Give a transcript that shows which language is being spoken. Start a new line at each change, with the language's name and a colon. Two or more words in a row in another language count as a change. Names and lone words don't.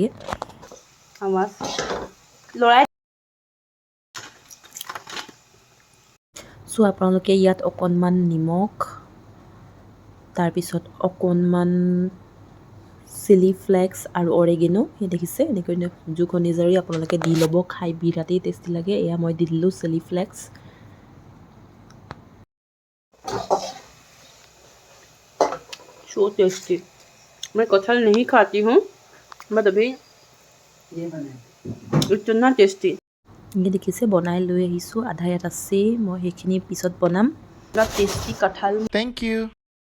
Assamese: আৱাজ লৰাই চ' আপোনালোকে ইয়াত অকণমান নিমখ, তাৰপিছত অকণমান
English: chili flakes
Assamese: আৰু অৰেগেনো, সেই দেখিছে এনেকৈ জোখ অনুযায়ী আপোনালোকে দি ল'ব, খাই বিৰাটেই টেষ্টি লাগে। এয়া মই দি দিলোঁ
English: chili flakes. so tasty.
Hindi: मैं कटहल नहीं खाती हूँ बट अभी इतना टेस्टी। ये देखिए
Assamese: बनाई লৈ আহিছোঁ, আধা ইয়াত আছে, মই সেইখিনি পিছত বনাম। টেষ্টি কঁঠাল।
English: Thank you.